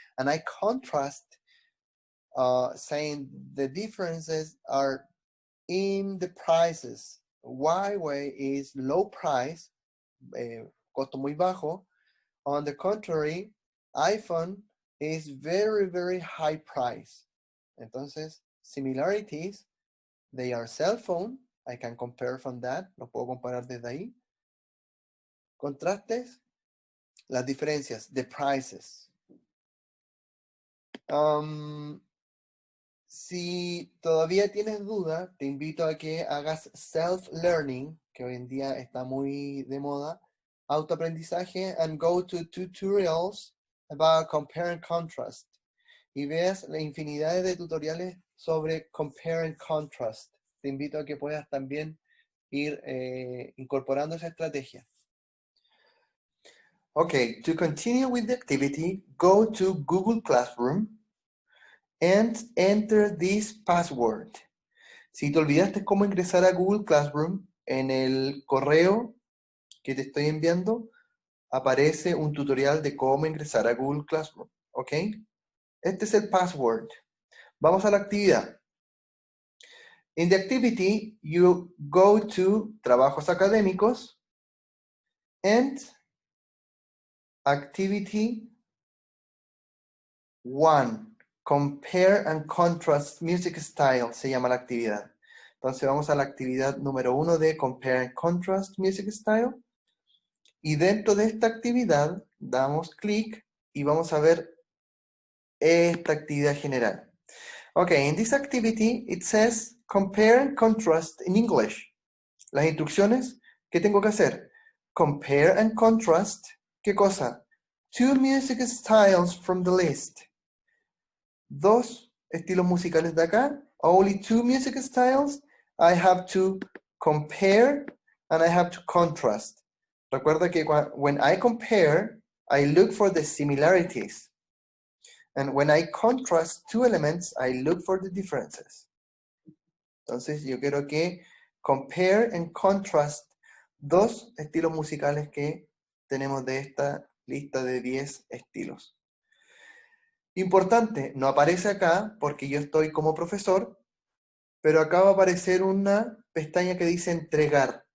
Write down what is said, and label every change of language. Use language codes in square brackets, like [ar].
[en] And I contrast saying the differences are in the prices. Huawei is low price, [es] costo muy bajo. [en] On the contrary, iPhone is very, very high price. [es] Entonces, [en] similarities, they are cell phone. I can compare from that. [es] Lo puedo comparar desde ahí. Contrastes, las diferencias, [en] the prices. [es] Si todavía tienes duda, te invito a que hagas self-learning, que hoy en día está muy de moda, autoaprendizaje, [en] and go to tutorials about compare and contrast. [es] Y veas la infinidad de tutoriales sobre compare and contrast. Te invito a que puedas también ir incorporando esa estrategia. [en] Okay, to continue with the activity, go to Google Classroom and enter this password. [es] Si te olvidaste cómo ingresar a Google Classroom, en el correo que te estoy enviando, aparece un tutorial de cómo ingresar a Google Classroom, ¿ok? Este es el password. Vamos a la actividad. [en] In the activity, you go to [es] trabajos académicos [en] and activity 1. [es] Compare and contrast music style se llama la actividad. Entonces vamos a la actividad número 1 de Compare and Contrast Music Style. Y dentro de esta actividad damos clic y vamos a ver esta actividad general. [en] Okay, in this activity it says Compare and Contrast in English. [es] Las instrucciones, ¿qué tengo que hacer? Compare and contrast, ¿qué cosa? [en] Two music styles from the list. [es] Dos estilos musicales de acá, [en] only two music styles, I have to compare and I have to contrast. [es] Recuerda que [en] when I compare, I look for the similarities. And when I contrast two elements, I look for the differences. [es] Entonces yo quiero que compare and contrast dos estilos musicales que tenemos de esta lista de 10 estilos. Importante, no aparece acá porque yo estoy como profesor, pero acá va a aparecer una pestaña que dice entregar.